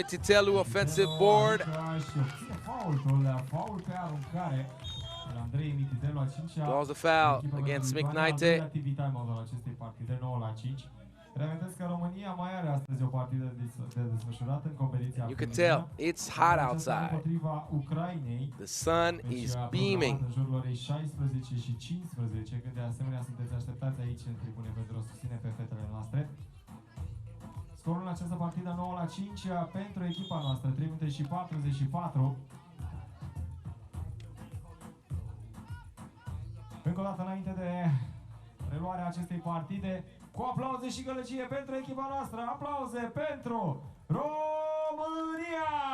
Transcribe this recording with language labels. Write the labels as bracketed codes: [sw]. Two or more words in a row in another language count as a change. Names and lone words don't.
[en] Mititelu, offensive board. Draws the foul against Miknaite. You can tell it's hot outside. The sun is beaming. [ro] Scorul în această partidă 9-5 pentru echipa noastră, 3 minute și 44. Încă o dată înainte de reluarea acestei partide, cu aplauze și gălăgie pentru echipa noastră, aplauze pentru România!